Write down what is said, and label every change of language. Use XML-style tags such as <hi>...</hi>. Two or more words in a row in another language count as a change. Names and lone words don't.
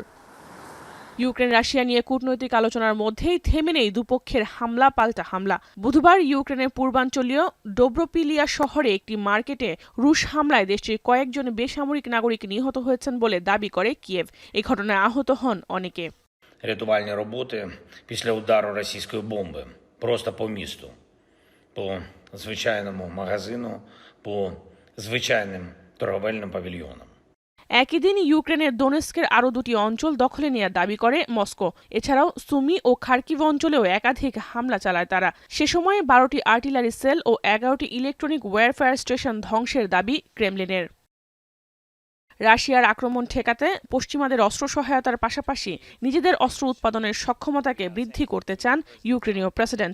<bn>ইউক্রেন রাশিয়া নিয়ে কূটনৈতিক আলোচনার মধ্যেই থেমে নেই দুপক্ষের হামলা পাল্টা হামলা। বুধবার ইউক্রেনের পূর্বাঞ্চলীয় ডোব্রোপিলিয়া শহরে একটি মার্কেটে রুশ হামলায় দেশটির কয়েকজন বেসামরিক নাগরিক নিহত হয়েছেন বলে দাবি করে কিয়েভ। এই ঘটনায় আহত হন অনেকে।</bn> <uk>Рятувальні роботи після удару російської бомби просто по місту, по звичайному магазину, по звичайним торговельним павільйонам.</uk> <bn>একই দিন ইউক্রেনের দোনেস্কের আরও দুটি অঞ্চল দখলে নেওয়ার দাবি করে মস্কো। এছাড়াও সুমি ও খার্কিভ অঞ্চলেও একাধিক হামলা চালায় তারা। সে সময় 12টি</bn> <en>artillery shell</en> <bn>ও 11টি</bn> <en>electronic warfare station</en> <bn>ধ্বংসের দাবি ক্রেমলিনের। রাশিয়ার আক্রমণ ঠেকাতে পশ্চিমাদের অস্ত্র সহায়তার পাশাপাশি নিজেদের অস্ত্র উৎপাদনের সক্ষমতাকে বৃদ্ধি করতে চান ইউক্রেনীয় প্রেসিডেন্ট।</bn>